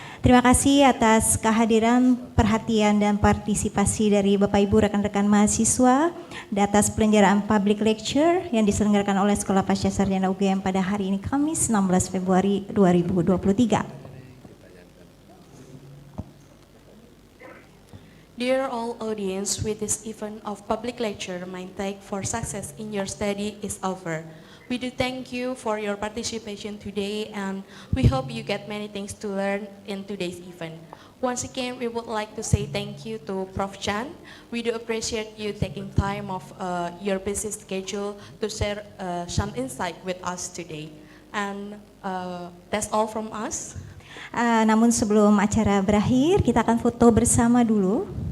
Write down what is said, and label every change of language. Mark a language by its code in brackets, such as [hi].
[id] Terima kasih atas kehadiran, perhatian, dan partisipasi dari Bapak Ibu rekan-rekan mahasiswa di atas penyelenggaraan [en] public lecture [id] yang diselenggarakan oleh Sekolah Pasca Sarjana UGM pada hari ini Kamis 16 Februari 2023. [en] Dear all audience, with this event of public lecture, MindTech for Success in Your Study is over. We do thank you for your participation today, and we hope you get many things to learn in today's event. Once again, we would like to say thank you to Prof. Chan. We do appreciate you taking time of your busy schedule to share some insight with us today. And that's all from us. [id] Namun sebelum acara berakhir, kita akan foto bersama dulu.